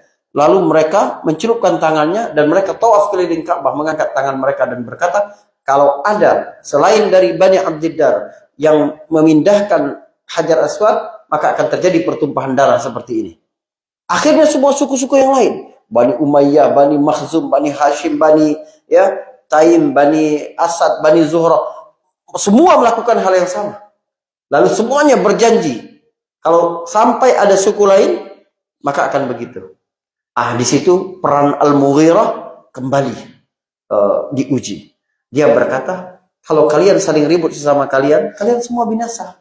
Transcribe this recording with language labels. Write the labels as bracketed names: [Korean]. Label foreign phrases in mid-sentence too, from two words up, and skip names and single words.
[Indonesian] Lalu mereka mencelupkan tangannya dan mereka tawaf keliling Ka'bah, mengangkat tangan mereka dan berkata, kalau ada selain dari Bani Abdiddar yang memindahkan Hajar Aswad, maka akan terjadi pertumpahan darah seperti ini. Akhirnya semua suku-suku yang lain, Bani Umayyah, Bani Makhzum, Bani Hashim, Bani Taim, Bani Asad, Bani Zuhra, semua melakukan hal yang sama. Lalu semuanya berjanji, kalau sampai ada suku lain, maka akan begitu. Di situ peran Al-Mughirah kembali diuji. Dia berkata, kalau kalian saling ribut sesama kalian, kalian semua binasa.